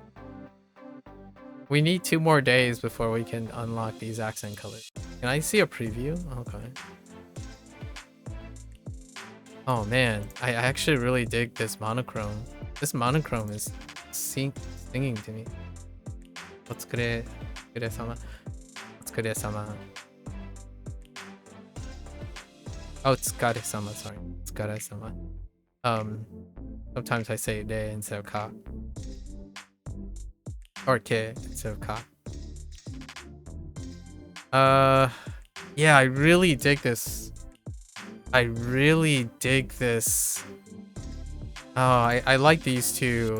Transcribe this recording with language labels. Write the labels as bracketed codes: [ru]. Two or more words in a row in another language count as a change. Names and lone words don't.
[en] We need 2 more days before we can unlock these accent colors. Can I see a preview? Okay. Oh man, I actually really dig this monochrome. This monochrome is singing to me. [ja] Otsukure-sama. Otsukure-sama. [en] Oh, tsukare-sama, sorry. [ja] Tsukare-sama. [en] Sometimes I say re instead of ka. Or ke instead of ka. Yeah, I really dig this. I like these two.